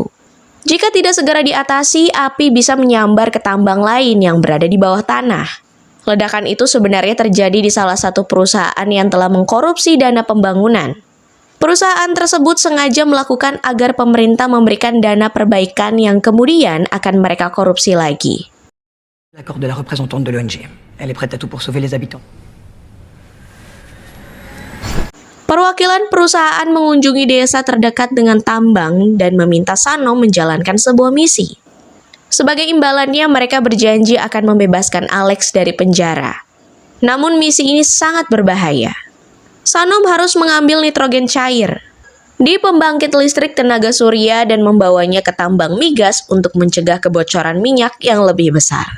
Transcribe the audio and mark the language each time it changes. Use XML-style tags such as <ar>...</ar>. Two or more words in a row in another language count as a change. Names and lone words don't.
<id>Jika tidak segera diatasi, api bisa menyambar ke tambang lain yang berada di bawah tanah. Ledakan itu sebenarnya terjadi di salah satu perusahaan yang telah mengkorupsi dana pembangunan. Perusahaan tersebut sengaja melakukan agar pemerintah memberikan dana perbaikan yang kemudian akan mereka korupsi lagi.</id> <fr>L'accord de la représentante de l'ONG. Elle est prête à tout pour sauver les habitants.</fr> <id>Perwakilan perusahaan mengunjungi desa terdekat dengan tambang dan meminta Sanom menjalankan sebuah misi. Sebagai imbalannya, mereka berjanji akan membebaskan Alex dari penjara. Namun misi ini sangat berbahaya. Sanom harus mengambil nitrogen cair di pembangkit listrik tenaga surya dan membawanya ke tambang migas untuk mencegah kebocoran minyak yang lebih besar.</id>